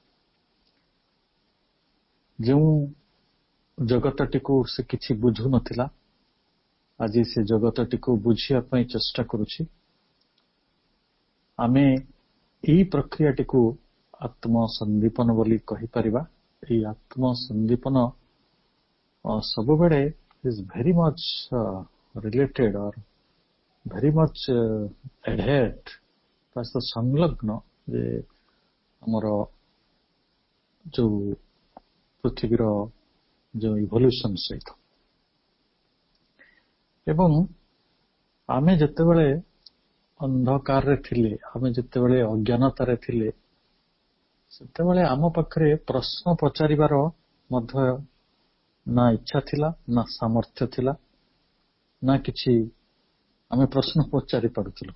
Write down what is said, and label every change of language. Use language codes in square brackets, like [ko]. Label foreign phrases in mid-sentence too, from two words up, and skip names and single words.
[or] ଯେଉଁ ଜଗତଟିକୁ ସେ କିଛି ବୁଝୁନଥିଲା, ଆଜି ସେ ଜଗତଟିକୁ ବୁଝିବା ପାଇଁ ଚେଷ୍ଟା କରୁଛି। ଆମେ ଏହି ପ୍ରକ୍ରିୟାଟିକୁ ଆତ୍ମସନ୍ଦୀପନ ବୋଲି କହିପାରିବା। ଏହି ଆତ୍ମସନ୍ଦୀପନ ସବୁବେଳେ [en] is very much related or very much adhered, [or] ତା ସହିତ ସଂଲଗ୍ନ ଯେ ଆମର ଯେଉଁ ପୃଥିବୀର ଯେଉଁ ଇଭଲ୍ୟୁସନ ସହିତ। ଏବଂ ଆମେ ଯେତେବେଳେ ଅନ୍ଧକାରରେ ଥିଲେ, ଆମେ ଯେତେବେଳେ ଅଜ୍ଞାନତାରେ ଥିଲେ, ସେତେବେଳେ ଆମ ପାଖରେ ପ୍ରଶ୍ନ ପଚାରିବାର ମଧ୍ୟ ନା ଇଚ୍ଛା ଥିଲା, ନା ସାମର୍ଥ୍ୟ ଥିଲା, ନା କିଛି ଆମେ ପ୍ରଶ୍ନ ପଚାରି ପାରୁଥିଲୁ।